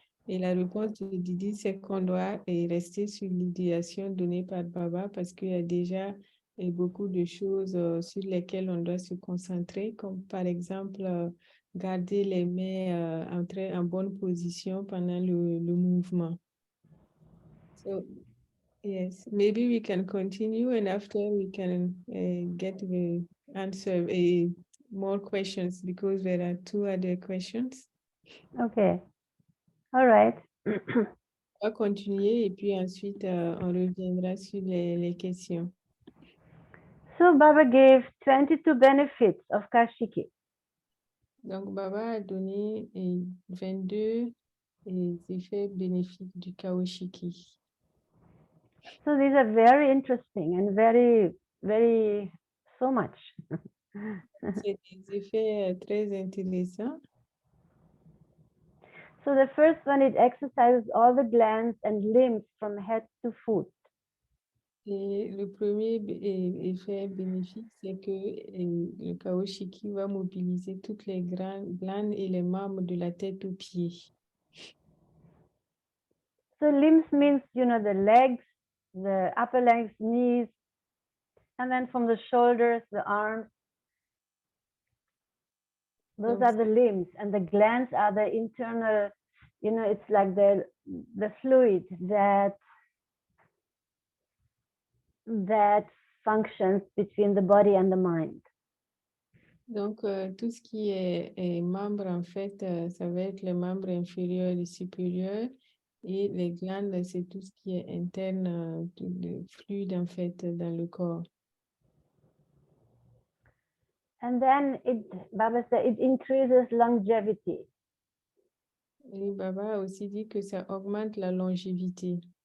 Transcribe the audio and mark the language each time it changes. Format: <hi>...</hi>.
<fr>Et la réponse de Didi, c'est qu'on doit rester sur l'idéation donnée par Baba parce qu'il y a déjà beaucoup de choses sur lesquelles on doit se concentrer, comme par exemple garder les mains en bonne position pendant le mouvement.</fr> <en>So, yes, maybe we can continue and after we can get the answer, more questions because there are 2 other questions. Okay, all right.</en> <fr>On va continuer et puis ensuite on reviendra sur les questions.</fr> <en>So Baba gave 22 benefits of Kaoshikii.</en> <fr>Donc Baba a donné 22 effets bénéfiques du Kaoshikii.</fr> <en>So these are very interesting and very, very, so much.</en> <fr>C'est des effets très intéressants.</fr> <en>So the first one, it exercises all the glands and limbs from head to foot.</en> <fr>Et le premier effet bénéfique, c'est que le Kaoshikii va mobiliser toutes les glandes et les membres de la tête aux pieds.</fr> <en>So limbs means, you know, the legs, the upper legs, knees, and then from the shoulders, the arms. Those are the limbs, and the glands are the internal, you know, it's like the fluid that functions between the body and the mind.</en> <fr>Donc, tout ce qui est membre, en fait, ça va être les membres inférieurs et supérieurs. Et les glandes, c'est tout ce qui est interne, le fluide, en fait, dans le corps.</fr> <en>And then Baba said, it increases longevity.</en> <fr>Et Baba a aussi dit que ça augmente la longévité.</fr>